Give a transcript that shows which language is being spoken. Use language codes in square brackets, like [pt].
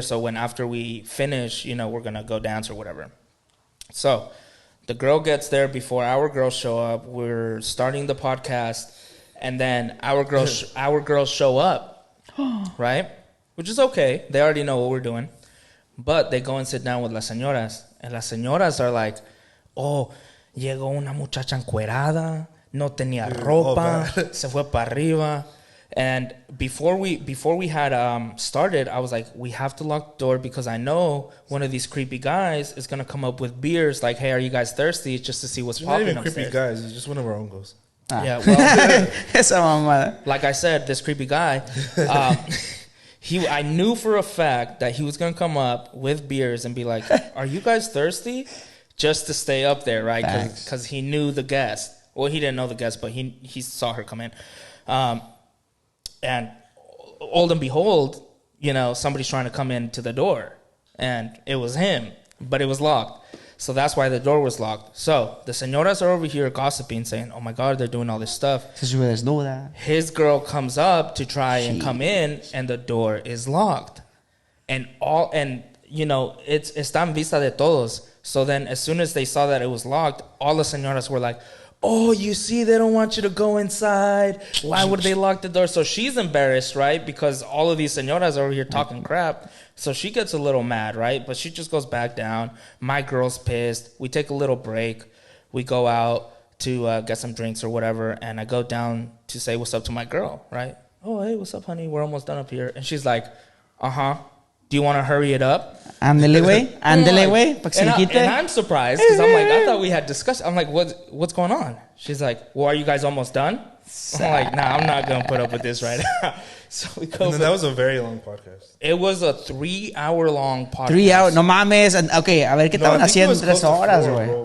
[en] So when after we finish, you know, we're going to go dance or whatever. So the girl gets there before our girls show up. We're starting the podcast. And then our girls show up, right? Which is okay. They already know what we're doing. But they go and sit down with [es] las señoras. [en] And [es] las señoras [en] are like, oh, [es] llegó una muchacha encuerada, no tenía ropa, se fue para arriba. [en] And before we had started, I was like, we have to lock the door because I know one of these creepy guys is going to come up with beers like, hey, are you guys thirsty? Just to see what's popping upstairs. Not even creepy guys. It's just one of our own girls. Yeah, well, [es] Esa mamada. [en] like I said, this creepy guy... I knew for a fact that he was going to come up with beers and be like, are you guys thirsty? Just to stay up there, right? Because he knew the guest. Well, he didn't know the guest, but he saw her come in. And old and behold, you know, somebody's trying to come into the door. And it was him, but it was locked. So that's why the door was locked. So the señoras are over here gossiping, saying, oh my God, they're doing all this stuff. His girl comes up to try and come in, and the door is locked. And you know, [es] está en vista de todos. [en] So then as soon as they saw that it was locked, all the señoras were like, oh, you see, they don't want you to go inside. Why would they lock the door? So she's embarrassed, right? Because all of these señoras are over here talking crap. So she gets a little mad, right? But she just goes back down. My girl's pissed. We take a little break. We go out to get some drinks or whatever. And I go down to say what's up to my girl, right? Oh, hey, what's up, honey? We're almost done up here. And she's like, uh-huh. Do you want to hurry it up? [es] Ándele, güey. Ándele, güey. [en] And I'm surprised because I'm like, I thought we had discussed. I'm like, what's going on? She's like, well, are you guys almost done? I'm like, nah, I'm not going to put up with this right now. So we go. And then that was a very long podcast. It was a 3-hour long podcast. 3 hours. [es] No mames. Okay, a ver qué estaban haciendo 3 horas, güey.